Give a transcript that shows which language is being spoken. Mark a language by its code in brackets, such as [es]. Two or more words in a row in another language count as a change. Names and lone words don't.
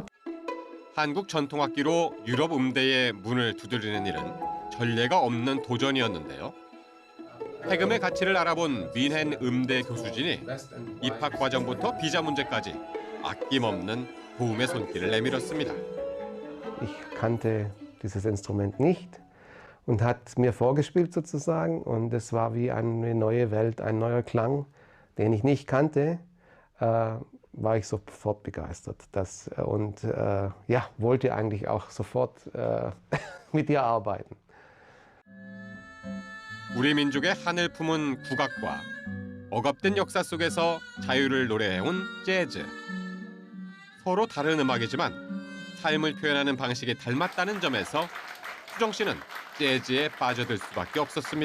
[ko] 한국 전통악기로 유럽 음대의 문을 두드리는 일은 전례가 없는 도전이었는데요. 해금의 가치를 알아본 뮌헨 음대 교수진이 입학 과정부터 비자 문제까지 아낌없는 도움의 손길을 내밀었습니다. [de] Ich kannte dieses Instrument nicht und hat mir vorgespielt sozusagen und es war wie eine neue Welt, ein neuer Klang, den ich nicht kannte, war ich sofort begeistert und ja, wollte eigentlich auch sofort mit ihr arbeiten. [ko] 우리 민족의 한을 품은 국악과 억압된 역사 속에서 자유를 노래해온 재즈. 서로 다른 음악이지만 삶을 표현하는 방식이 닮았다는 점에서 수정 씨는 재즈에 빠져들 수밖에 없었습니다.